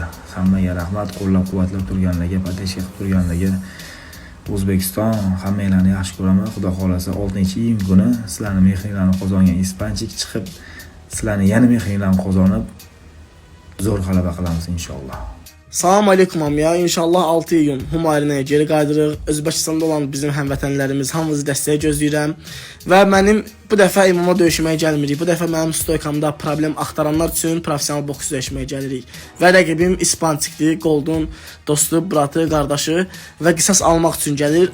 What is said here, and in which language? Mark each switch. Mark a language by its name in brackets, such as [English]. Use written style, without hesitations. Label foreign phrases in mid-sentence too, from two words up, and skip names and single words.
[Uzbek] Hammaga rahmat, qo'llab-quvvatlab turganlarga, podдержка qilib turganlarga. O'zbekiston hammanglarni yaxshi ko'raman. Xudo xolasa 6-iyun kuni sizlarning mehringlarni qozongan Ispanchik chiqib, sizlarning yana mehringlarni qozonib zo'r g'alaba qilamiz inshaalloh. [Azerbaijani] Salam aleykum hamıya. İnşallah 6 iyun Humo arenaya geri qayıdırıq. Özbəkistanda olan bizim həmvətənlərimiz hamınızı dəstəyə gözləyirəm. Və mənim bu dəfə imama döyüşməyə gəlmirik. Bu dəfə mənim stoykamda problem axtaranlar üçün professional boks döyüşməyə gəlirik. Və rəqibim Ispanchikdir, Gold'un dostu, bratı, qardaşı və qisas almaq üçün gəlir.